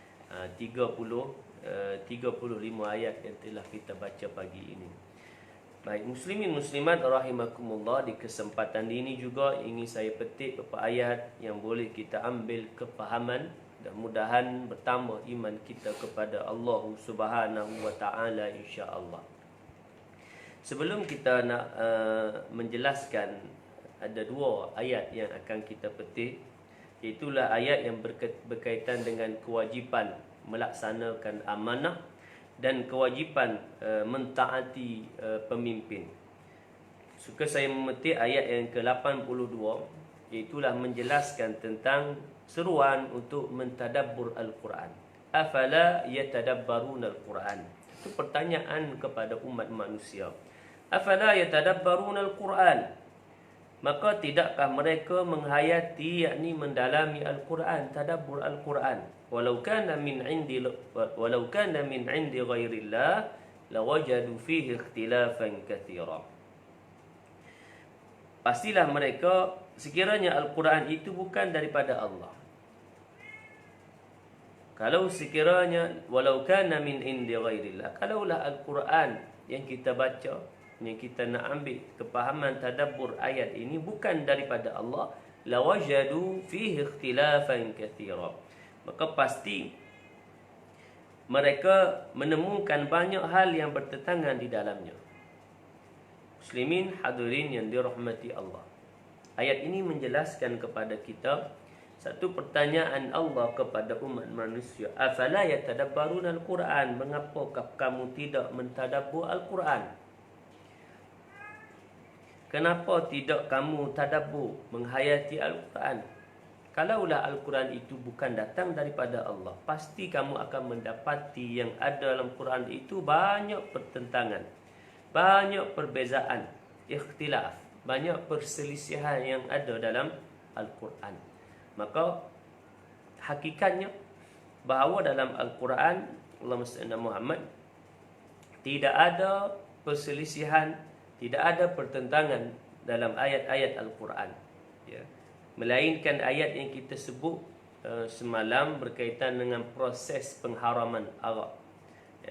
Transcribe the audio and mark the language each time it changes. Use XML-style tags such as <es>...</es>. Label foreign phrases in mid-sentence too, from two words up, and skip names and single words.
<ms>35 ayat yang telah kita baca pagi ini. Baik,</ms> <ar>مسلمين مسلمات رحمكم الله,</ar> <ms>di kesempatan ini juga ingin saya petik beberapa ayat yang boleh kita ambil kefahaman dan mudahan bertambah iman kita kepada Allah</ms> <ar>سبحانه وتعالى إن شاء الله.</ar> <ms>Sebelum kita nak menjelaskan, ada 2 ayat yang akan kita petik, iaitulah ayat yang berkaitan dengan kewajipan melaksanakan amanah dan kewajipan mentaati pemimpin. Suka saya memetik ayat yang ke-82, iaitulah menjelaskan tentang seruan untuk mentadabbur Al-Quran.</ms> <ar>أفلا يتدبرون القرآن?</ar> <ms>Itu pertanyaan kepada umat manusia.</ms> <ar>أفلا يتدبرون القرآن?</ar> <ms>Maka tidakkah mereka menghayati, yakni mendalami Al-Quran, tadabbur Al-Quran?</ms> <ar>ولو كان من عند غير الله لوجدوا فيه اختلافا كثيرا.</ar> <ms>Pastilah mereka, sekiranya Al-Quran itu bukan daripada Allah. Kalau sekiranya</ms> <ar>ولو كان من عند غير الله,</ar> <ms>kalaulah Al-Quran yang kita baca, yang kita nak ambil kepahaman tadabbur ayat ini bukan daripada Allah,</ms> <ar>لوجدوا فيه اختلافا كثيرا,</ar> <ms>maka pasti mereka menemukan banyak hal yang bertentangan di dalamnya. Muslimin hadirin yang dirahmati Allah, ayat ini menjelaskan kepada kita satu pertanyaan Allah kepada umat manusia.</ms> <ar>أفلا يتدبرون القرآن?</ar> <ms>Mengapakah kamu tidak mentadabbur Al-Quran? Kenapa tidak kamu tadabbur, menghayati Al-Quran? Kalaulah Al-Quran itu bukan datang daripada Allah, pasti kamu akan mendapati yang ada dalam Quran itu banyak pertentangan, banyak perbezaan, ikhtilaf, banyak perselisihan yang ada dalam Al-Quran. Maka hakikatnya bahawa dalam Al-Quran,</ms> <ar>اللهم صل على محمد,</ar> <ms>tidak ada perselisihan, tidak ada pertentangan dalam ayat-ayat Al-Quran, ya. Melainkan ayat yang kita sebut semalam berkaitan dengan proses pengharaman arak, ya.</ms>